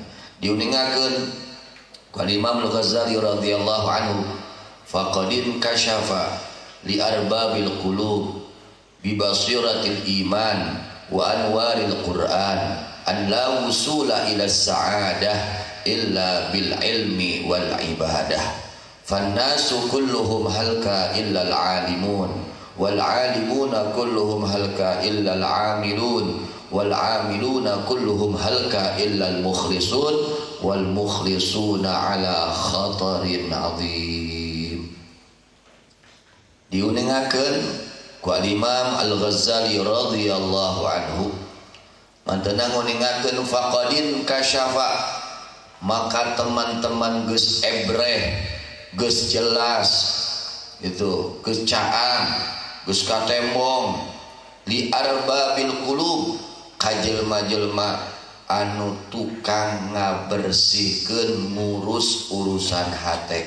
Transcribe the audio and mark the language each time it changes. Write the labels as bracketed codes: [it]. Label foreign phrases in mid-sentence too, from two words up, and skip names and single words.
[su] Diuningakeun ku [ar] Imam Al-Ghazali رضي الله عنه, فقد انكشف لأرباب القلوب ببصيرة الإيمان وأنوار القرآن أن لا وصول إلى سعادة إلا بالعلم والعبادة. فالناس كلهم هلكى إلا العالمون والعالمون كلهم هلكى إلا العاملون والعاملون كلهم هلكى إلا المخلصون والمخلصون على خطر عظيم. [su] Diuningakeun ku Imam Al-Ghazali [ar] رضي الله عنه [su] mantena nguningakeun [ar] فقد انكشف, [su] maka teman-teman geus ebreh, geus jelas itu, geus caang, geus katembong [ar] لأرباب القلوب [su] ka jelema-jelema anu tukang ngabersihkeun ngurus urusan hate.